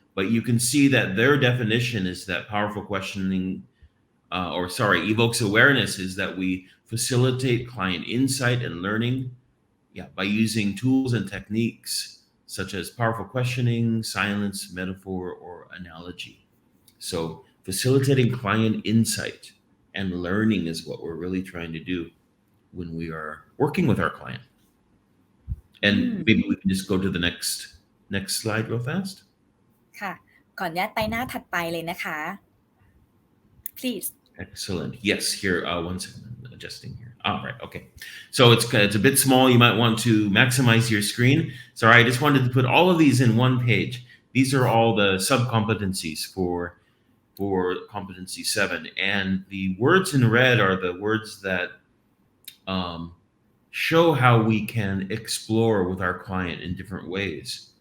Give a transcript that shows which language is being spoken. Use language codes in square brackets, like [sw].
[en] But you can see that their definition is that powerful questioning evokes awareness is that we facilitate client insight and learning by using tools and techniques such as powerful questioning, silence, metaphor, or analogy. So facilitating client insight and learning is what we're really trying to do when we are working with our client. And maybe we can just go to the next slide real fast. [th] ค่ะก่อนญาตไปหน้าถัดไปเลยนะคะ [en] please Excellent. Yes, here, one second, I'm adjusting here. All right, okay. So it's a bit small. You might want to maximize your screen. Sorry, I just wanted to put all of these in one page. These are all the sub-competencies for competency 7. And the words in red are the words that show how we can explore with our client in different ways.